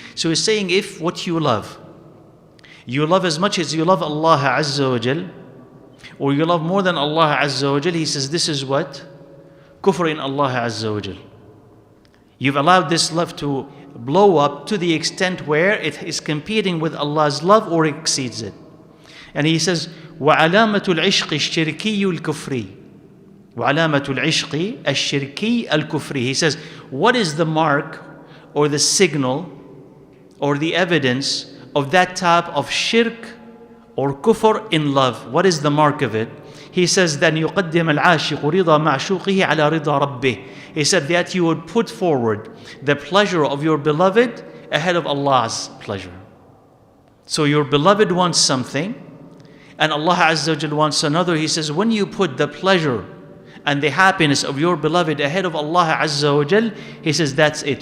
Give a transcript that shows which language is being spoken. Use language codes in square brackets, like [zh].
[en] So he's saying if what you love as much as you love Allah Azza wa Jal, or you love more than Allah Azza wa Jal, he says this is what? Kufr in Allah Azza wa Jal. You've allowed this love to blow up to the extent where it is competing with Allah's love or exceeds it. And he says [ar] وعلامة العشق الشركي الكفري. وعلامة العشق الشركي الكفري. [en] He says, what is the mark or the signal or the evidence of that type of shirk or kufr in love? What is the mark of it? He says, then [ar] يقدم العاشق رضا معشوقه على رضا ربه. [en] He said that you would put forward the pleasure of your beloved ahead of Allah's pleasure. So your beloved wants something, and Allah Azza wa Jal wants another. He says, when you put the pleasure and the happiness of your beloved ahead of Allah Azza wa Jal, he says, that's it.